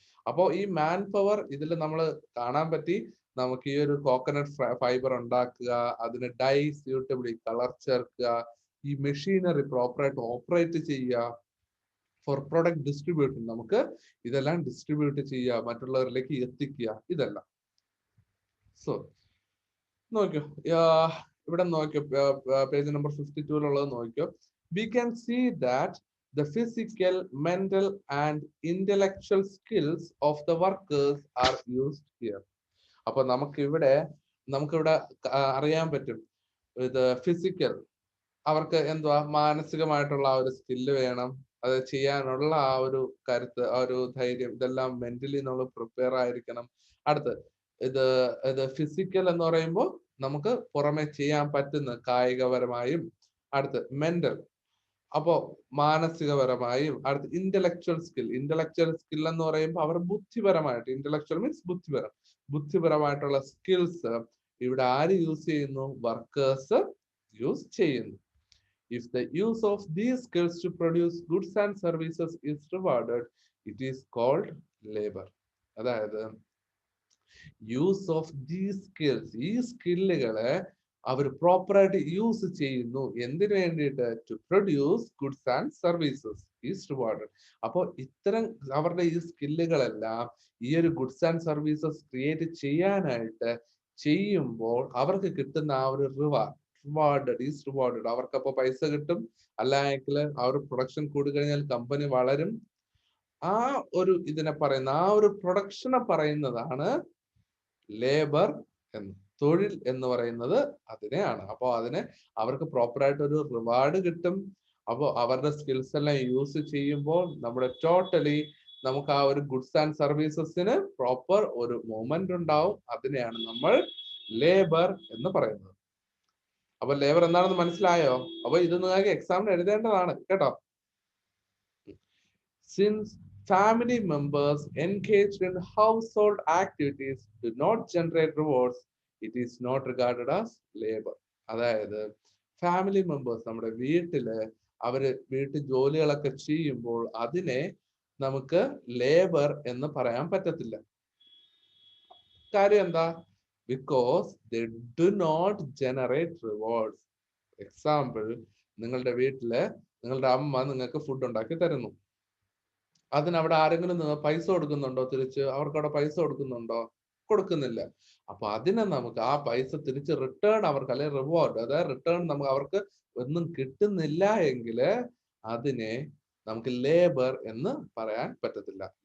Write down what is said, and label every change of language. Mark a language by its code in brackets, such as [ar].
[ml] അപ്പോൾ ഈ man power ഇതിൽ നമ്മൾ കാണാൻ പറ്റി. നമുക്ക് ഈ ഒരു കോക്കനട്ട് ഫൈബർ ഉണ്ടാക്കുക, അതിന് ഡൈ സ്യൂട്ടബിളി കളർ ചേർക്കുക, ഈ മെഷീനറി പ്രോപ്പറായിട്ട് ഓപ്പറേറ്റ് ചെയ്യുക, [en] for product distribution [ml] നമുക്ക് ഇതെല്ലാം ഡിസ്ട്രിബ്യൂട്ട് ചെയ്യുക, മറ്റുള്ളവരിലേക്ക് എത്തിക്കുക, ഇതെല്ലാം. സോ നോക്കിയോ, ഇവിടെ നോക്കിയോ, പേജ് നമ്പർ 52 നോക്കിയോ. [en] We can see that the physical, mental and intellectual skills of the workers are used here. [ml] അപ്പൊ നമുക്കിവിടെ അറിയാൻ പറ്റും, ഇത് ഫിസിക്കൽ, അവർക്ക് എന്തുവാ മാനസികമായിട്ടുള്ള ആ ഒരു സ്കില്ല് വേണം, അത് ചെയ്യാനുള്ള ആ ഒരു കരുത്ത്, ആ ഒരു ധൈര്യം, ഇതെല്ലാം മെന്റലി നമ്മൾ പ്രിപ്പയർ ആയിരിക്കണം. അടുത്ത് ഇത് ഫിസിക്കൽ എന്ന് പറയുമ്പോൾ നമുക്ക് പുറമെ ചെയ്യാൻ പറ്റുന്ന കായികപരമായും, അടുത്ത് മെന്റൽ അപ്പോ മാനസികപരമായും, അടുത്ത് ഇന്റലക്ച്വൽ സ്കിൽ എന്ന് പറയുമ്പോൾ അവർ ബുദ്ധിപരമായിട്ട്, ഇന്റലക്ച്വൽ മീൻസ് ബുദ്ധിപരമായിട്ടുള്ള സ്കിൽസ് ഇവിടെ ആര് യൂസ് ചെയ്യുന്നു? വർക്കേഴ്സ് യൂസ് ചെയ്യുന്നു. [en] If the use of these skills to produce goods and services is rewarded, it is called labor. [ml] അതായത് [en] use of these skills, [ml] ഈ സ്കില്ലുകളെ അവർ പ്രോപ്പറായിട്ട് യൂസ് ചെയ്യുന്നു. എന്തിനു വേണ്ടിയിട്ട്? [en] To produce goods and services is rewarded. [ml] അപ്പോൾ ഇത്തരം അവരുടെ ഈ സ്കില്ലുകളെല്ലാം ഈ ഒരു ഗുഡ്സ് ആൻഡ് സർവീസസ് ക്രിയേറ്റ് ചെയ്യാനായിട്ട് ചെയ്യുമ്പോൾ അവർക്ക് കിട്ടുന്ന ആ ഒരു [en] Rewarded is rewarded. [ml] അവർക്കപ്പോൾ പൈസ കിട്ടും, അല്ലെങ്കിൽ ആ ഒരു പ്രൊഡക്ഷൻ കൂടി കഴിഞ്ഞാൽ കമ്പനി വളരും. ആ ഒരു ഇതിനെ പറയുന്ന, ആ ഒരു പ്രൊഡക്ഷനെ പറയുന്നതാണ് ലേബർ എന്ന്, തൊഴിൽ എന്ന് പറയുന്നത് അതിനെയാണ്. അപ്പോൾ അതിനെ അവർക്ക് പ്രോപ്പറായിട്ട് ഒരു റിവാർഡ് കിട്ടും. അപ്പോൾ അവരുടെ സ്കിൽസ് എല്ലാം യൂസ് ചെയ്യുമ്പോൾ നമ്മുടെ ടോട്ടലി നമുക്ക് ആ ഒരു ഗുഡ്സ് ആൻഡ് സർവീസസിന് പ്രോപ്പർ ഒരു മൂവ്മെന്റ് ഉണ്ടാവും. അതിനെയാണ് നമ്മൾ ലേബർ എന്ന് പറയുന്നത്. അപ്പൊ ലേബർ എന്താണെന്ന് മനസ്സിലായോ? അപ്പൊ ഇത് നിങ്ങൾക്ക് എക്സാമിന് എഴുതേണ്ടതാണ് കേട്ടോ. [en] Since family members engaged in household activities do not generate rewards, it is not regarded as labor. [ml] അതായത് ഫാമിലി മെമ്പേഴ്സ് നമ്മുടെ വീട്ടില് അവര് വീട്ടു ജോലികളൊക്കെ ചെയ്യുമ്പോൾ അതിനെ നമുക്ക് ലേബർ എന്ന് പറയാൻ പറ്റത്തില്ല. കാര്യം എന്താ? [en] Because they do not generate rewards. [ml] Example, നിങ്ങളുടെ വീട്ടില് നിങ്ങളുടെ അമ്മ നിങ്ങൾക്ക് ഫുഡ് ഉണ്ടാക്കി തരുന്നു. അതിനവിടെ ആരെങ്കിലും പൈസ കൊടുക്കുന്നുണ്ടോ? തിരിച്ച് അവർക്ക് അവിടെ പൈസ കൊടുക്കുന്നുണ്ടോ? കൊടുക്കുന്നില്ല. അപ്പൊ അതിനെ നമുക്ക് ആ പൈസ തിരിച്ച് റിട്ടേൺ അവർക്ക്, അല്ലെങ്കിൽ റിവാർഡ്, അതായത് റിട്ടേൺ നമുക്ക് അവർക്ക് ഒന്നും കിട്ടുന്നില്ല എങ്കിൽ അതിനെ നമുക്ക് ലേബർ എന്ന് പറയാൻ പറ്റത്തില്ല.